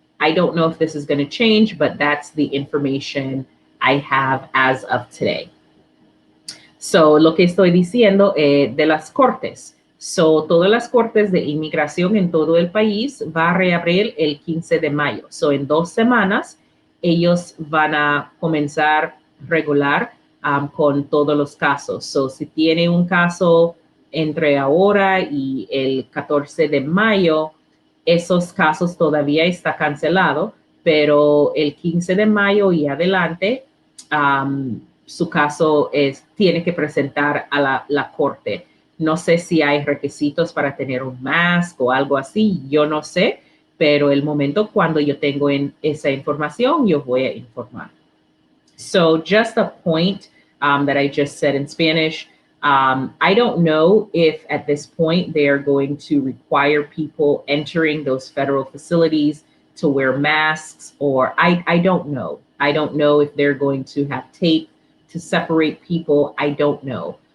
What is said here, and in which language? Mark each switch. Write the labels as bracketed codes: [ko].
[en] I don't know if this is going to change, but that's the information I have as of today. [es] So, lo que estoy diciendo de las cortes. So, todas las cortes de inmigración en todo el país va a reabrir el 15 de mayo. So, en 2 semanas, ellos van a comenzar regular con todos los casos. So, si tiene un caso entre ahora y el 14 de mayo, esos casos todavía está cancelado, pero el 15 de mayo y adelante, su caso tiene que presentar a la corte. No sé si hay requisitos para tener un mask o algo así, yo no sé, pero el momento cuando yo tengo esa información, yo voy a informar. [en] So just a point that I just said in Spanish, I don't know if at this point they are going to require people entering those federal facilities to wear masks, or I don't know. I don't know if they're going to have tape to separate people. I don't know.